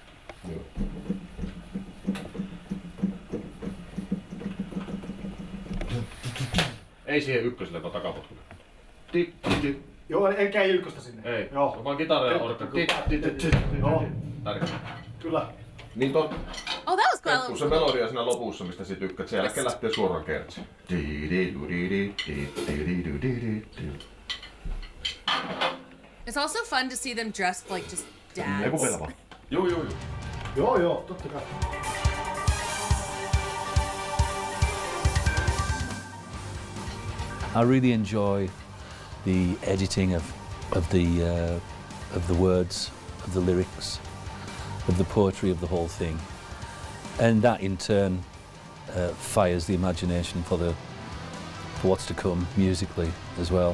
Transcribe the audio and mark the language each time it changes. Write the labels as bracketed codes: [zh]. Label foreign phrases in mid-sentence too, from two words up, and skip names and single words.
[fi] Ei siihen ykköselle, vaan takapotkulle. Joo, enkä ykköstä sinne. Ei, Joo. se on vaan kitara ja orkka. Joo. Tärkeä. Kyllä. Niin [en] Oh, that was cool. [fi] kun se melodia siinä lopussa, mistä sit tykkäät, sen jälkeen lähtee suoraan kertsi. [en] It's also fun to see them dressed like just dads. [fi] Joo, totta kai. [en] I really enjoy the editing of the words, of the lyrics, of the poetry of the whole thing, and that in turn fires the imagination for what's to come musically as well.